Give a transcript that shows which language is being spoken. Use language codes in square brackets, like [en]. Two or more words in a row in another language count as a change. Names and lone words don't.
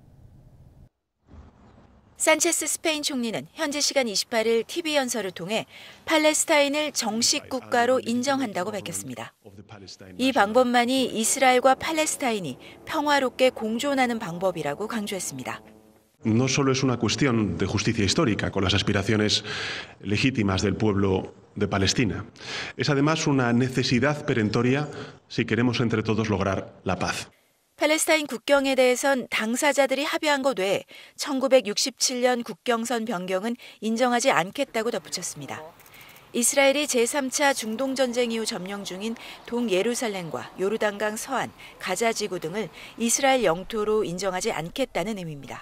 [ko] 산체스 스페인 총리는 현지 시간 28일 TV 연설을 통해 팔레스타인을 정식 국가로 인정한다고 밝혔습니다. 이 방법만이 이스라엘과 팔레스타인이 평화롭게 공존하는 방법이라고 강조했습니다. [es] No solo es una cuestión de justicia histórica con las aspiraciones legítimas del pueblo de Palestina. Es además una necesidad perentoria si queremos entre todos lograr la paz. [ko] 팔레스타인 국경에 대해선 당사자들이 합의한 것 외에 1967년 국경선 변경은 인정하지 않겠다고 덧붙였습니다. 이스라엘이 제3차 중동전쟁 이후 점령 중인 동예루살렘과 요르단강 서안, 가자지구 등을 이스라엘 영토로 인정하지 않겠다는 의미입니다.